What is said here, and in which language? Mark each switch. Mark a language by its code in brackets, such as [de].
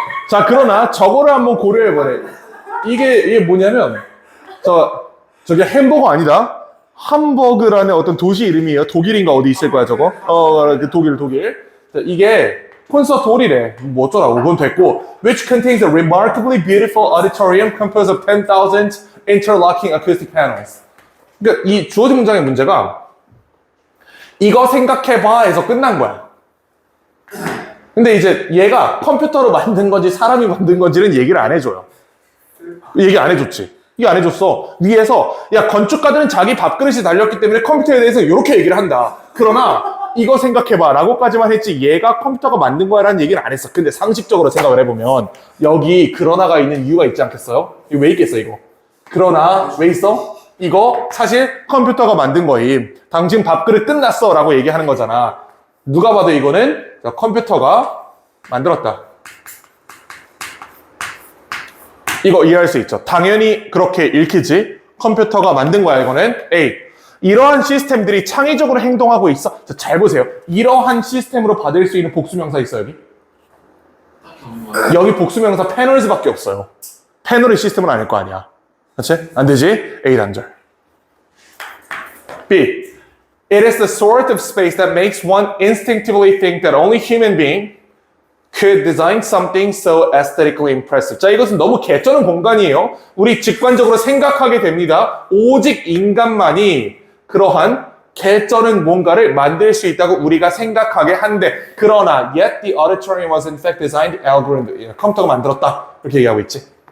[ko] 자 그러나 저거를 한번 고려해보래. 이게 뭐냐면 저게 햄버거 아니다. 함버그라는 어떤 도시 이름이에요. 독일인가 어디 있을 거야 저거. 독일. 자, 이게 콘서트 홀이래. 뭐 어쩌라고. 그건 됐고. [en] Which contains a remarkably beautiful auditorium composed of 10,000 interlocking acoustic panels. [ko] 그러니까 이 주어진 문장의 문제가 이거 생각해봐 해서 끝난 거야. 근데 이제 얘가 컴퓨터로 만든 건지 사람이 만든 건지는 얘기를 안 해줘요. 얘기 안 해줬지. 이게 안 해줬어. 위에서 야 건축가들은 자기 밥그릇이 달렸기 때문에 컴퓨터에 대해서 이렇게 얘기를 한다. 그러나 이거 생각해봐 라고까지만 했지 얘가 컴퓨터가 만든 거야 라는 얘기를 안 했어. 근데 상식적으로 생각을 해보면 여기 그러나가 있는 이유가 있지 않겠어요? 이거 왜 있겠어 이거? 그러나 왜 있어? 이거 사실 컴퓨터가 만든 거임. 당신 밥그릇 끝났어 라고 얘기하는 거잖아. 누가 봐도 이거는 컴퓨터가 만들었다. 이거 이해할 수 있죠. 당연히 그렇게 읽히지. 컴퓨터가 만든 거야 이거는. A. 이러한 시스템들이 창의적으로 행동하고 있어. 자, 잘 보세요. 이러한 시스템으로 받을 수 있는 복수명사 있어 여기? 여기 복수명사 패널즈밖에 없어요. 패널의 시스템은 아닐 거 아니야. 그렇지? 안 되지? A 단절. B. [en] It is the sort of space that makes one instinctively think that only human being could design something so aesthetically impressive. [ko] 자, 이것은 너무 개쩌는 공간이에요. 우리 직관적으로 생각하게 됩니다. 오직 인간만이 그러한 개쩌는 뭔가를 만들 수 있다고 우리가 생각하게 한데, 그러나 [en] yet the auditorium was in fact designed algorithm. [ko] 컴퓨터가 만들었다. 이렇게 얘기하고 있지.